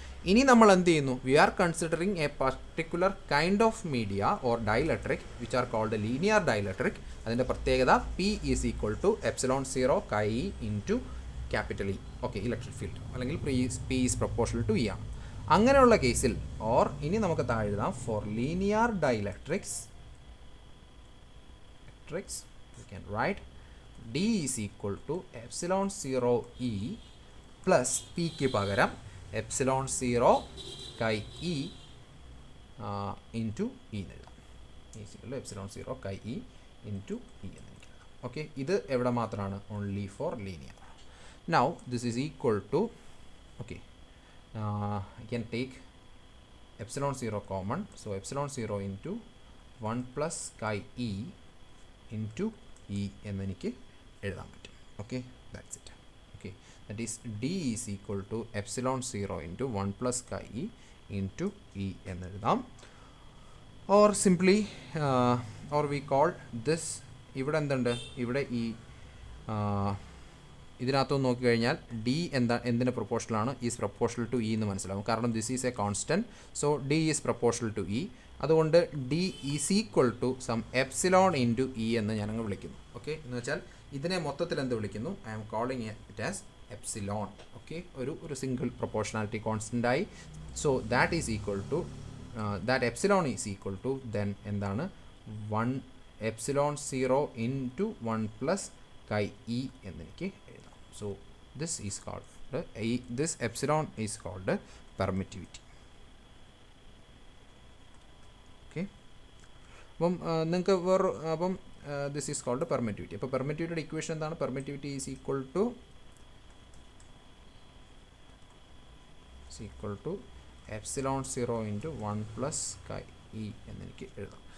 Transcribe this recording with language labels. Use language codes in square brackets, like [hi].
[ml] ഇനി നമ്മൾ എന്ത് ചെയ്യുന്നു, [en] We are considering a particular kind of media or dielectric which are called linear dielectric. [ml] അതിൻ്റെ പ്രത്യേകത [en] P is equal to epsilon 0 chi E into capital E. Okay, electric field [ml] അല്ലെങ്കിൽ [en] P is proportional to E ആണ്. [ml] അങ്ങനെയുള്ള കേസിൽ, [en] or [ml] ഇനി നമുക്ക് താഴെ എഴുതാം, [en] for linear dielectrics we can write d is equal to epsilon 0 e plus p [ml] ക്ക് പകരം [en] epsilon 0 chi e into e [ml] എന്ന് എഴുതാം. [en] is equal to epsilon 0 chi e into e [ml] എന്ന് എഴുതാം. [en] okay, [ml] ഇത് എവിടെ മാത്രമാണ്, [en] Only for linear. Now this is equal to, okay, I can take epsilon 0 common, so epsilon 0 into 1 plus chi e into e [ml] എന്ന് എനിക്ക് എഴുതാൻ പറ്റും. [en] Okay, that's it. Okay, that is D is equal to epsilon 0 into 1 plus chi E into E [ml] എന്നെഴുതാം. [en] or simply or we call this, [ml] ഇവിടെ എന്തുണ്ട്, ഇവിടെ ഈ ഇതിനകത്തൊന്ന് നോക്കിക്കഴിഞ്ഞാൽ ഡി എന്തിന് പ്രൊപ്പോർഷണലാണ്, [en] is proportional to E [ml] എന്ന് മനസ്സിലാവും. കാരണം [en] This is a constant, so D is proportional to E. [ml] അതുകൊണ്ട് [en] D is equal to some epsilon into E [ml] എന്ന് ഞാനങ്ങ് വിളിക്കുന്നു. ഓക്കെ, എന്ന് വെച്ചാൽ ഇതിനെ മൊത്തത്തിൽ എന്ത് വിളിക്കുന്നു, [en] I am calling it as epsilon. Okay, [ml] ഒരു single proportionality കോൺസ്റ്റൻ്റായി. [en] so that is equal to that epsilon is equal to then [ml] എന്താണ്, [en] 1 epsilon 0 into 1 plus chi E [ml] എന്നെനിക്ക് എഴുതാം. [en] So this is called this epsilon is called permittivity. Okay, [ml] അപ്പം നിങ്ങൾക്ക് അപ്പം [en] This is called permittivity. [ml] അപ്പോൾ പെർമിറ്റിവിറ്റിയുടെ equation എന്താണ്, [en] permittivity is equal to epsilon 0 into 1 plus chi E [ml] എന്നെനിക്ക് എഴുതാം.